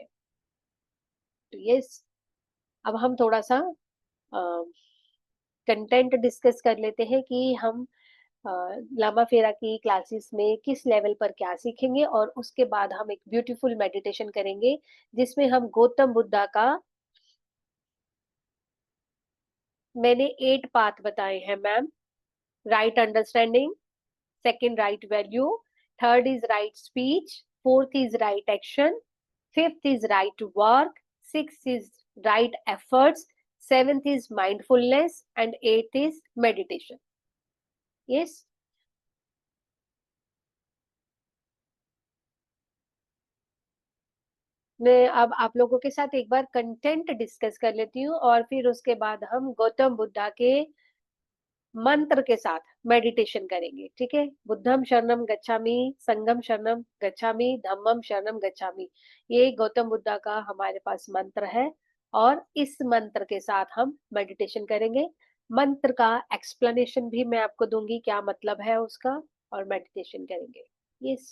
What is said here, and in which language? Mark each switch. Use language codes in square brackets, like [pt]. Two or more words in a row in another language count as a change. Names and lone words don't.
[hi] तो यस, अब हम थोड़ा सा [en] content discuss [hi] कर लेते हैं कि हम अ, लामा फेरा की क्लासेस में किस लेवल पर क्या सीखेंगे, और उसके बाद हम एक [en] beautiful meditation [hi] करेंगे जिसमें हम गौतम बुद्धा का, मैंने 8 पाथ बताए हैं मैम। [en] right understanding, second right value, third is right speech, fourth is right action, fifth is right work, six is right efforts, seventh is mindfulness and eight is meditation. [hi] यस। मैं अब आप लोगों के साथ एक बार [en] content discuss [hi] कर लेती हूँ, और फिर उसके बाद हम गौतम बुद्धा के मंत्र के साथ मेडिटेशन करेंगे। ठीक है। [pi] बुद्धम शरणम गच्छामि, संगम शरणम गच्छामि, धम्मम शरणम गच्छामि। [hi] ये गौतम बुद्धा का हमारे पास मंत्र है, और इस मंत्र के साथ हम मेडिटेशन करेंगे। मंत्र का एक्सप्लेनेशन भी मैं आपको दूंगी, क्या मतलब है उसका, और मेडिटेशन करेंगे। यस।